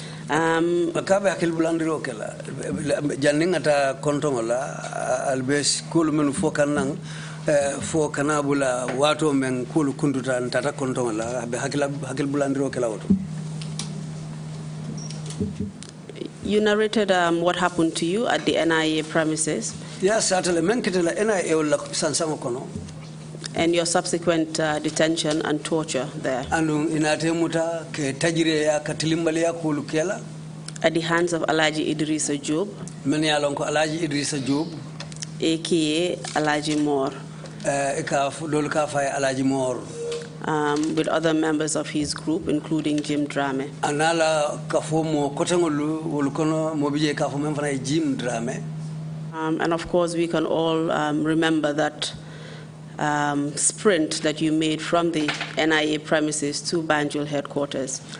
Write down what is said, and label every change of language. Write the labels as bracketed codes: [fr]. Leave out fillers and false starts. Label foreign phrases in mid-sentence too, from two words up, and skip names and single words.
[man] For kanabula wato men kulu kunduta ntata kontonga hakil bulandiro kela woto. [en] You narrated what happened to you at the NIA premises. Yes, certainly. [man] Men kitela NIA la sansamo kono. [en] And your subsequent detention and torture there. [man] Andu inate muta ke tajire ya katilimbali ya kulu kela. [en] At the hands of Alaji Idrissa Job. [man] Men ya lonko Alaji Idrissa Job. [en] AKA Alaji Moore. With other members of his group, including Jim Drame. And of course, we can all remember that sprint that you made from the NIA premises to Banjul headquarters.